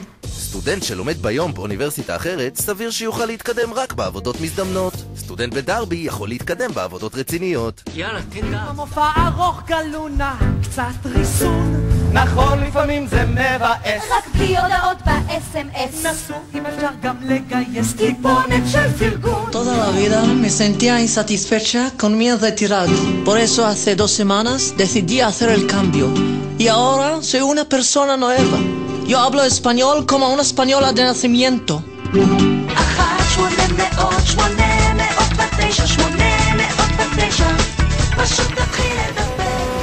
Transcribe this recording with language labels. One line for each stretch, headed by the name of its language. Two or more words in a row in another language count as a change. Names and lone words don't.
Hebrew: סטודנט שלומד ביום באוניברסיטה אחרת, סביר שיוכל להתקדם רק בעבודות מזדמנות. סטודנט בדרבי יכול להתקדם בעבודות רציניות. יאללה, תן גם. המופע ארוך גלונה, קצת ריסון. נכון, לפעמים זה מבאס. רק בלי הודעות ב-SMS. נסו אם אפשר גם לגייס טיפונת של פרגון.
Spanish: Toda la vida me sentía insatisfecha con mi retirado. Por eso hace 2 semanas decidí hacer el cambio. Y ahora soy una persona nueva. Yo hablo español como una española de nacimiento.
Hebrew: 1-800-800-809 פשוט תתחיל לדבר.